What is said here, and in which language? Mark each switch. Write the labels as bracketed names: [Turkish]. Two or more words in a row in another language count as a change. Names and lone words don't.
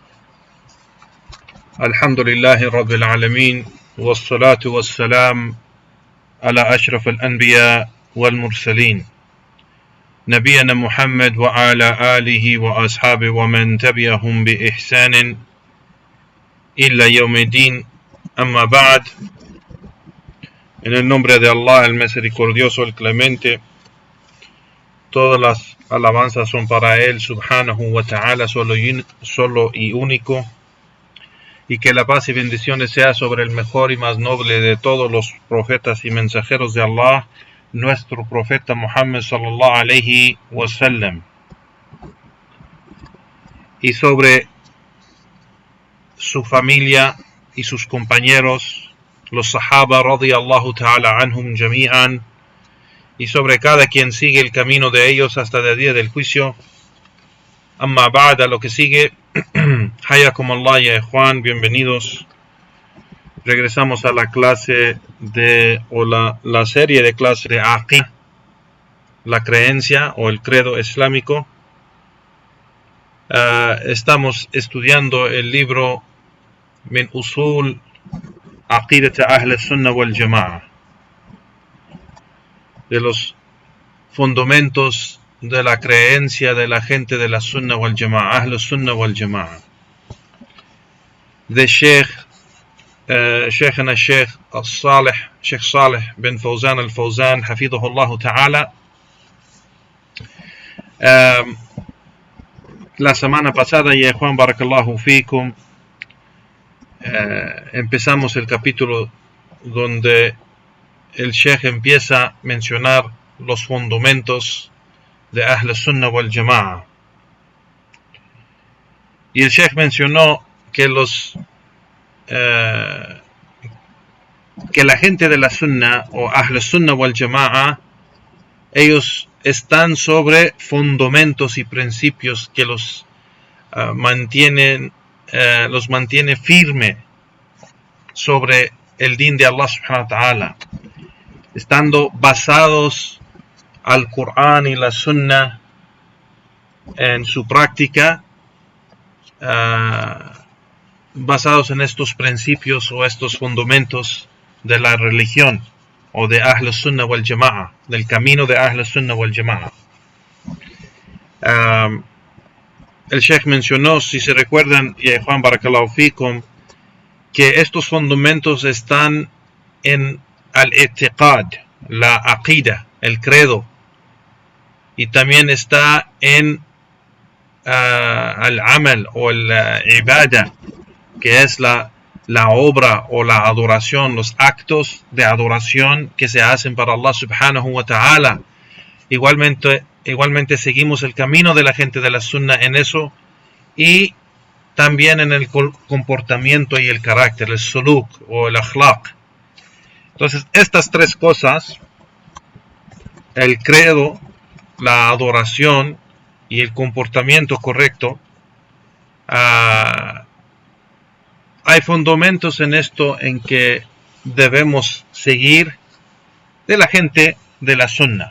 [Arabic] الحمد لله رب العالمين، والصلاة والسلام على أشرف الأنبياء والمرسلين نبينا محمد وعلى آله وأصحابه ومن تبعهم بإحسان إلى يوم الدين. أما بعد. [Spanish] En el nombre de Allah, el misericordioso, el clemente, todas las alabanzas son para Él, [Arabic] سبحانه وتعالى, [Spanish] solo y único. Y que la paz y bendiciones sea sobre el mejor y más noble de todos los profetas y mensajeros de Allah, nuestro profeta Muhammad [Arabic] صلى الله عليه وسلم, [Spanish] y sobre su familia y sus compañeros, los sahaba [Arabic] رضي الله تعالى عنهم جميعا, [Spanish] y sobre cada quien sigue el camino de ellos hasta el día del juicio. [Arabic] أما بعد, [Spanish] lo que sigue. [Arabic] حياكم الله يا إخوان, [Spanish] bienvenidos. Regresamos a la clase la serie de clases de Aqid, la creencia o el credo islámico. Estamos estudiando el libro Min Usul Aqidat Ahl Sunnah wal Jama'a, de los fundamentos de la creencia de la gente de la [Arabic] السنة والجماعة, أهل السنة والجماعة, [Spanish] de Sheikhna Sheikh Saleh bin Fawzan al-Fawzan, [Arabic] حفظه الله تعالى. [Spanish] La semana pasada, ya Juan, [Arabic] بارك الله فيكم, [Spanish] empezamos el capítulo donde el Sheikh empieza a mencionar los fundamentos de [Arabic] أهل السنة والجماعة. [Spanish] Y el Sheikh mencionó que la gente de la Sunnah o [Arabic] أهل السنة والجماعة, [Spanish] ellos están sobre fundamentos y principios que los mantiene firme sobre el din de Allah [Arabic] سبحانه وتعالى, [Spanish] estando basados al Qur'an y la Sunnah en su práctica, basados en estos principios o estos fundamentos de la religión o de [Arabic] أهل السنة والجماعة, [Spanish] del camino de [Arabic] أهل السنة والجماعة. [Spanish] El Sheikh mencionó, si se recuerdan, ya Juan, [Arabic] بارك الله فيكم, [Spanish] que estos fundamentos están en al-i'tiqad, la aqida, el credo, y también está en al-amal o el ibada, que es la obra o la adoración, los actos de adoración que se hacen para Allah [Arabic] سبحانه وتعالى. [Spanish] Igualmente seguimos el camino de la gente de la Sunnah en eso, y también en el comportamiento y el carácter, el suluk o el akhlaq. Entonces, estas tres cosas, el credo, la adoración y el comportamiento correcto, hay fundamentos en esto en que debemos seguir de la gente de la Sunnah.